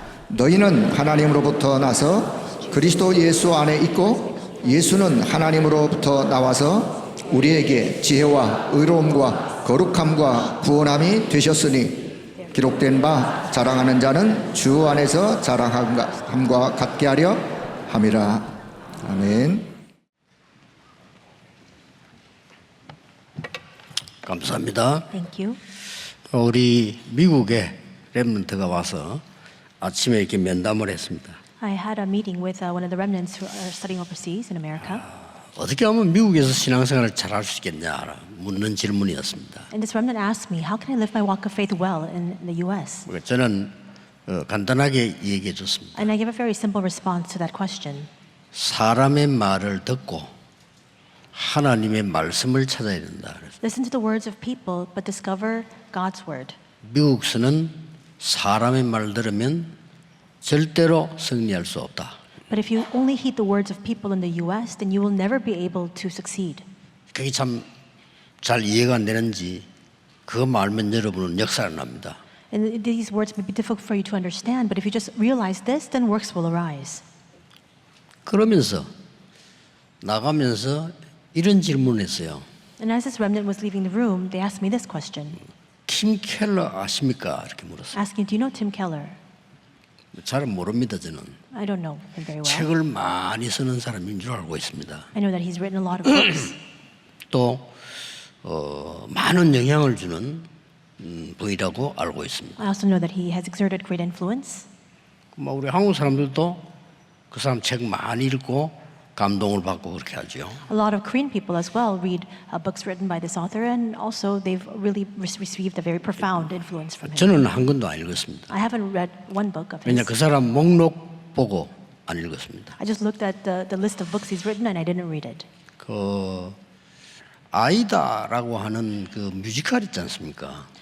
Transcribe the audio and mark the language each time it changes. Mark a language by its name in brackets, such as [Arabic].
[Korean] 너희는 하나님으로부터 나서 그리스도 예수 안에 있고 예수는 하나님으로부터 나와서 우리에게 지혜와 의로움과 거룩함과 구원함이 되셨으니 기록된 바 자랑하는 자는 주 안에서 자랑함과 같게 하려 함이라. 아멘. 감사합니다. [English] Thank you. [Korean] 우리 미국에 렘넌트가 와서 아침에 이렇게 면담을 했습니다. [English] I had a meeting with one of the remnants who are studying overseas in America. [Korean] 어떻게 하면 미국에서 신앙생활을 잘할 수 있겠냐 묻는 질문이었습니다. [English] And this remnant asked me, how can I live my walk of faith well in the U.S.? [Korean] 저는 간단하게 얘기해 줬습니다. [English] And I gave a very simple response to that question. [Korean] 사람의 말을 듣고 하나님의 말씀을 찾아야 된다. [English] Listen to the words of people, but discover God's word. [Korean] 미국에서는 사람의 말 들으면 절대로 승리할 수 없다. [English] But if you only heed the words of people in the U.S., then you will never be able to succeed. [Korean] 그게 참 잘 이해가 안 되는지 그거 말면 여러분은 역사를 납니다. [English] And these words may be difficult for you to understand, but if you just realize this, then works will arise. [Korean] 그러면서 나가면서 이런 질문을 했어요. [English] And as this remnant was leaving the room, they asked me this question, [Korean] 팀 켈러 아십니까? 이렇게 물었어요. [English] asking, do you know Tim Keller? [Korean] 잘 모릅니다 저는. [English] I don't know him very well. [Korean] 책을 많이 쓰는 사람인 줄 알고 있습니다. [English] I know that he's written a lot of books. [Korean] 또 많은 영향을 주는 분이라고 알고 있습니다. [English] I also know that he has exerted great influence. [Korean] 우리 한국 사람들도 그 사람 책 많이 읽고 감동을 받고 그렇게 하죠. [English] A lot of Korean people as well read books written by this author, and also they've really received a very profound influence from him. [Korean] 저는 한 권도 안 읽었습니다. [English] I haven't read one book of [Korean] 왜냐 [English] his. [Korean] 그 사람 목록 보고 안 읽었습니다. [English] I just looked at the list of books he's written, and I didn't read it. [Korean] 그 아이다라고 하는 그 뮤지컬 있지 않습니까?